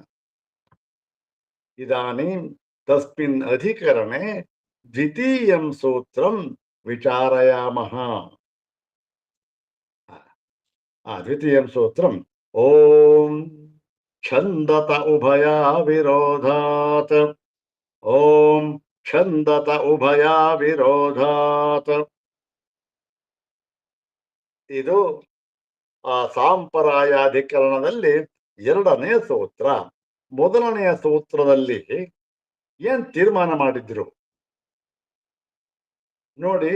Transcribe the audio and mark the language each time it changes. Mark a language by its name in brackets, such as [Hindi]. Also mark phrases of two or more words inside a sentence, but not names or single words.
[Sanskrit] इदानीं तस्मिन् अधिकरणे द्वितीयं सूत्रं विचारयामः। द्वितीयं सूत्रम् ओम छन्दत उभया विरोधात्। ओम ಛಂದತ ಉಭಯ ವಿರೋಧಾತ್. [Kannada] ಇದು ಆ ಸಾಂಪ್ರದಾಯಾಧಿಕರಣದಲ್ಲಿ 2ನೇ ಸೂತ್ರ. ಮೊದಲನೆಯ ಸೂತ್ರದಲ್ಲಿ ಏನ್ ತೀರ್ಮಾನ ಮಾಡಿದ್ರು ನೋಡಿ.